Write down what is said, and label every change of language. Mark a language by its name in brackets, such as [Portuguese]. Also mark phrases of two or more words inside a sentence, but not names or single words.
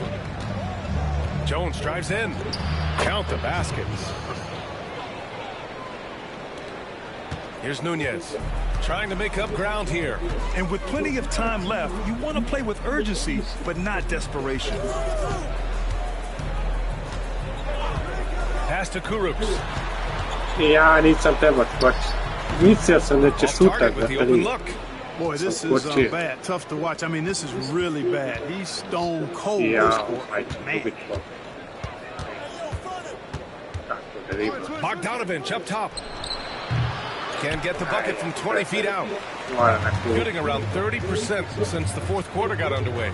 [English] Jones drives in. Count the baskets. Here's Nunez, trying to make up ground here. And with plenty of time left, you want to play with urgency, but not desperation. Pass to Kurucs. [Serbian] Ja nisam trebao skočiti. Mislio sam da će šutak da tri. [English] Boy, this is bad. Tough to watch. I mean, this is really bad. He's stone cold. Ja, Man. Bogdanovich up top. Can get the bucket from 20 feet out. Shooting around 30% since the fourth quarter got underway.